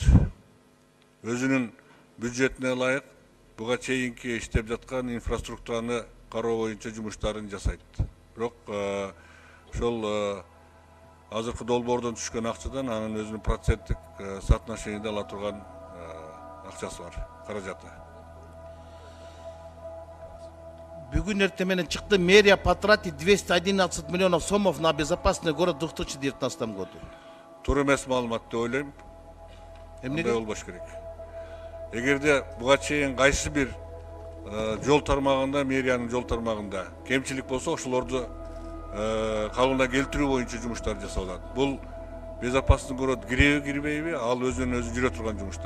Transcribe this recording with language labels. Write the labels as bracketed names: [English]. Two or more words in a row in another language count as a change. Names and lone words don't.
[Kyrgyz] Өзүнүн бюджетине ылайык буга чейинки иштеп жаткан инфраструктураны кароо боюнча жумуштарын жасайт. Бирок ошол азыркы долбоордон түшкөн акчадан анын өзүнүн проценттик соотношениеде ала турган акчасы бар, каражаты. Бүгүн эртең менен чыкты, [Russian] мэрия потратит 211 миллионов сомов на безопасный город в 2019 году. [Kyrgyz] Туура эмес маалымат деп ойлойм. Эмнеге? Андай болбош керек. Эгерде буга чейин кайсы бир жол тармагында, мэриянын жол тармагында кемчилик болсо, ошолорду калыбына келтирүү боюнча жумуштар жасалат. Бул [Russian] безопасный город [Kyrgyz] киреби кирбейби, ал өзүнөн өзү жүрө турган жумуштар.